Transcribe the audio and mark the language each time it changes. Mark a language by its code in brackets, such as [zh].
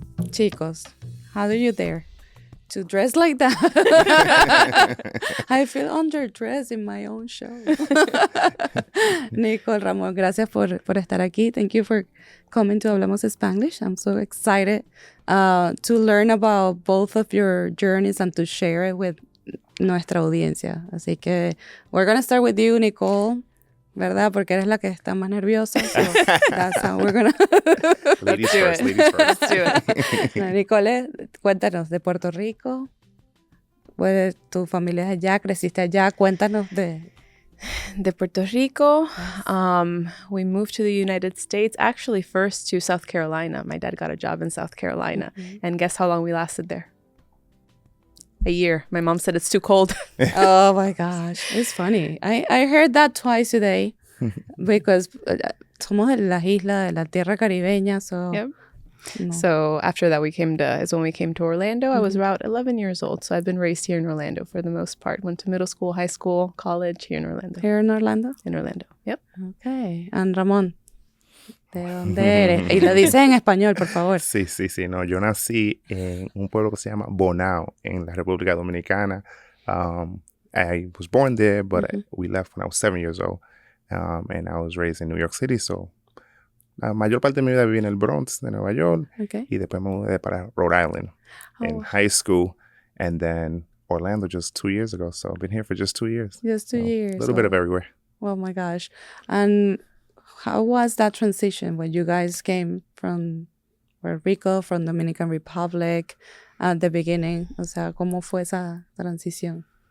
[en] Chicos, how do you dare to dress like that? I feel underdressed in my own show. [es] Nicole Ramon, gracias por estar aquí. [en] Thank you for coming to Hablamos Spanglish. I'm so excited to learn about both of your journeys and to share it with [es] nuestra audiencia. Así que [en] we're going to start with you, Nicole. [es] ¿Verdad? Porque eres la que está más nerviosa. [en] So that's how we're gonna... Ladies first. Let's do it. No, Nicole, [es] cuéntanos de Puerto Rico. Pues, tu familia es allá, creciste allá. Cuéntanos de Puerto Rico. [en] We moved to the United States, actually first to South Carolina. My dad got a job in South Carolina. Mm-hmm. And guess how long we lasted there? A year. My mom said it's too cold. Oh my gosh. It's funny. I heard that twice today because [es] somos de las islas de la tierra caribeña. [en] So, yep. No. So after that, is when we came to Orlando. Mm-hmm. I was about 11 years old. So I've been raised here in Orlando for the most part. Went to middle school, high school, college here in Orlando. Here in Orlando? In Orlando. Yep. Okay. And Ramon, [es] ¿de dónde eres? Y lo dices en español, por favor. Sí. No, yo nací en un pueblo que se llama Bonao, en la República Dominicana. [en] I was born there, but we left when I was 7 years old. And I was raised in New York City, so [es] la mayor parte de mi vida viví en el Bronx de Nueva York. [en] Okay. [es] Y después me mudé para Rhode Island [en] in high school. And then Orlando just 2 years ago. So I've been here for just 2 years. Just 2 years. A little bit of everywhere. Oh my gosh. And how was that transition when you guys came from Puerto Rico, from Dominican Republic at the beginning? [es] O sea, ¿cómo fue esa transición?